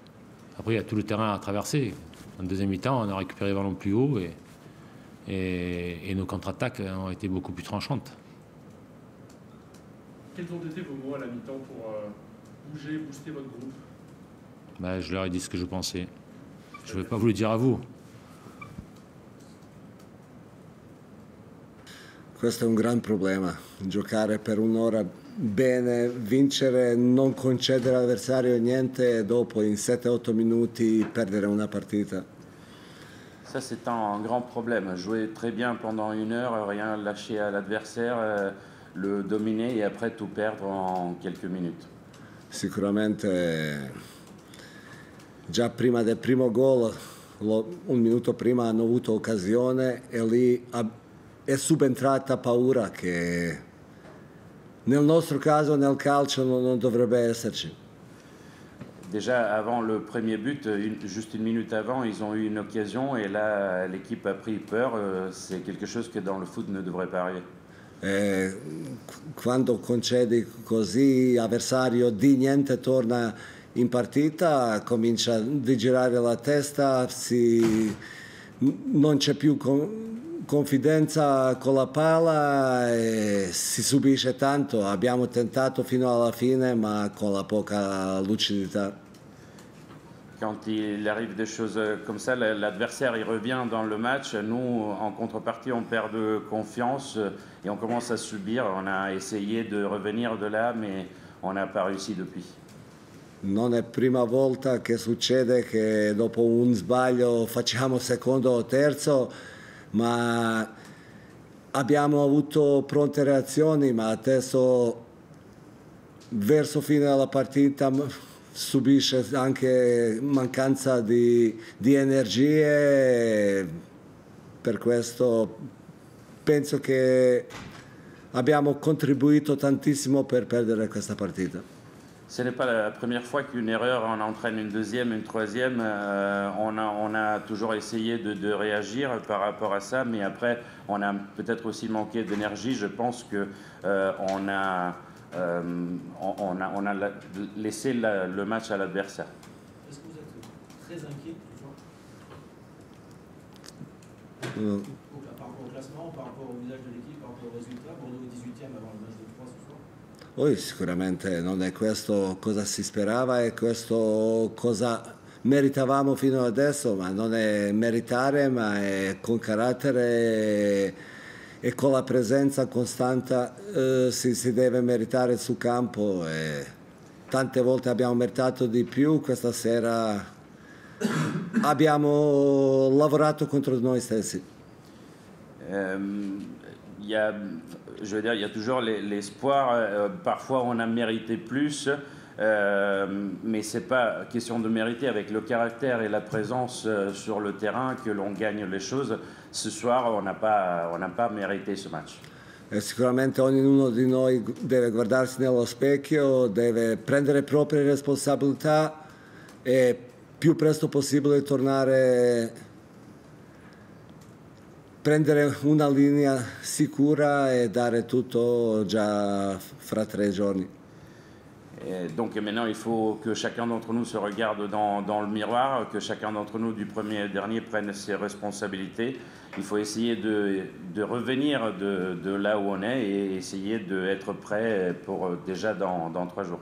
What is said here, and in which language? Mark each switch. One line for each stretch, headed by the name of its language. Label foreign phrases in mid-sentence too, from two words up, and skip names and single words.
French: Après, il y a tout le terrain à traverser. En deuxième mi-temps, on a récupéré les ballons plus haut et nos contre-attaques ont été beaucoup plus tranchantes. Quels ont été vos mots à la mi-temps pour booster votre groupe? Je leur ai dit ce que je pensais. Je ne vais pas vous le dire à vous.
Italian: Questo è un gran problema, giocare per un'ora bene, vincere, non concedere all'avversario niente e dopo in 7-8 minuti perdere una partita.
French: Ça c'est un grand problème, jouer très bien pendant 1 heure, rien lâcher à l'adversaire, le dominer et après tout perdre en quelques minutes.
Italian: Sicuramente già prima del primo gol, 1 minuto prima hanno avuto occasione e lì è subentrata paura che nel nostro caso nel calcio non dovrebbe esserci.
French: Déjà avant le premier but, juste 1 minute avant, ils ont eu une occasion et là l'équipe a pris peur. C'est quelque chose que dans le foot ne devrait pas arriver.
Italian: Quando concedi così, l'avversario di niente torna in partita, comincia a girare la testa, non c'è più confidenza con la palla e si subisce tanto. Abbiamo tentato fino alla fine ma con la poca lucidità.
French: Quand il arrive des choses comme ça, l'adversaire il revient dans le match. Nous, en contrepartie, on perd de confiance et on commence à subir. On a essayé de revenir de là, mais on n'a pas réussi depuis.
Italian: Non è prima volta che succede che dopo un sbaglio facciamo secondo o terzo, ma abbiamo avuto pronte reazioni, ma adesso verso fine della partita subisce anche mancanza di energie per questo penso che abbiamo contribuito tantissimo per perdere questa partita.
French: Ce n'est pas la première fois qu'une erreur en entraîne une deuxième, une troisième. On a toujours essayé de réagir par rapport à ça, mais après, on a peut-être aussi manqué d'énergie. Je pense que on a laissé le match à l'adversaire. Est-ce que vous êtes très inquiet ce soir par rapport au classement, par rapport au visage de l'équipe, par rapport au résultat? Bordeaux est 18e avant le match de 3 ce soir.
Italian: Poi sicuramente non è questo cosa si sperava, è questo cosa meritavamo fino adesso, ma non è meritare, ma è con carattere e con la presenza costante si deve meritare sul campo. E tante volte abbiamo meritato di più, questa sera abbiamo lavorato contro noi stessi.
French: Je veux dire, il y a toujours l'espoir. Parfois, on a mérité plus, mais ce n'est pas question de mériter. Avec le caractère et la présence sur le terrain que l'on gagne les choses. Ce soir, on n'a pas mérité ce match.
Italian: E sicuramente ognuno di noi deve guardarsi nello specchio, deve prendere proprie responsabilità e più presto possibile tornare prendere una linea sicura e dare tutto già fra 3 giorni.
French: Et donc maintenant, il faut que chacun d'entre nous se regarde dans le miroir, que chacun d'entre nous, du premier au dernier, prenne ses responsabilités. Il faut essayer de revenir de là où on est et essayer d'être prêt pour déjà dans 3 jours.